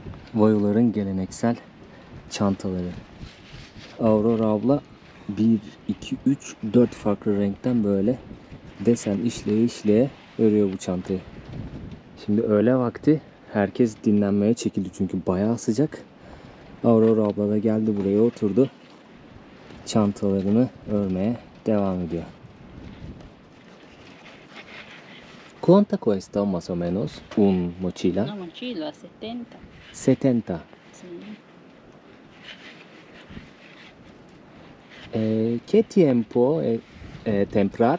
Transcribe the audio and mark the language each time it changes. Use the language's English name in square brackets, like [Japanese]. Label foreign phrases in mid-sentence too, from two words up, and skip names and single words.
[Turkish] Vayoların geleneksel çantaları. Aurora abla 1, 2, 3, 4 farklı renkten böyle desen işleye işleye örüyor bu çantayı. Şimdi öğle vakti herkes dinlenmeye çekildi çünkü bayağı sıcak. Aurora abla da geldi buraya oturdu. Çantalarını örmeye devam ediyor. [Spanish] ¿Cuánto cuesta más o menos un mochila? Una mochila, 70. 70. Sí. ¿Qué tiempo temprar?